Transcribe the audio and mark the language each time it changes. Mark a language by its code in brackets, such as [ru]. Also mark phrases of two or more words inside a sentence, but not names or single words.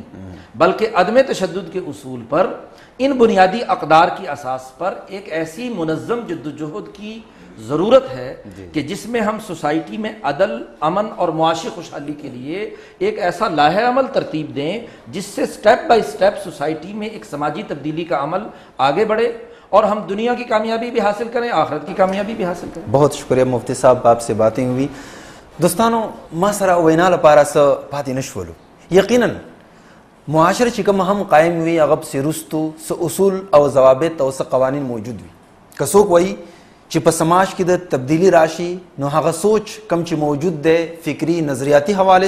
[ur] بلکہ عدم تشدد کے اصول پر، ان بنیادی اقدار کی اساس پر ایک ایسی منظم جدوجہد کی ضرورت ہے کہ جس میں ہم سوسائٹی میں عدل، امن اور معاشی خوشحالی کے لیے ایک ایسا لاہ عمل ترتیب دیں جس سے [en] step by step [ur] سوسائٹی میں ایک سماجی تبدیلی کا عمل آگے بڑھے اور ہم دنیا کی کامیابی بھی حاصل کریں، آخرت کی کامیابی بھی حاصل کریں. بہت شکریہ مفتی صاحب، آپ سے باتیں ہوئی. [ps] دوستانو ما سره وینا لپاره څه پاتې نشولو. یقینا معاشره چې کوم هم قائم وي هغه پسې رستو څه اصول او ضوابط او څه قوانین موجود وي. که څوک وایي چې په سماج کې د تبدیلی راشي نو هغه سوچ کم چې موجود دی فکری نظریاتی حواله